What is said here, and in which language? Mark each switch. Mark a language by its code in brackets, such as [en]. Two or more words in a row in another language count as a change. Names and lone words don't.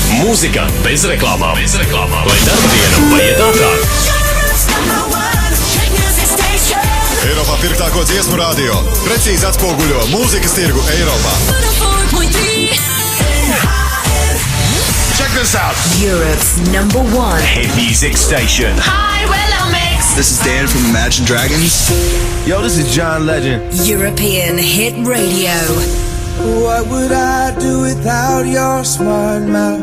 [lv] Mūzika bez reklāmām. Lai darba diena paiet ātrāk. Eiropā pirktāko dziesmu radio precīzi atspoguļo mūzikas tirgu Eiropā. [en] Check this out. Europe's #1 hit music station. Hi, we're Little Mix. This is Dan from Imagine Dragons. Yo, this is John Legend. European Hit Radio. What would I do without your smart mouth?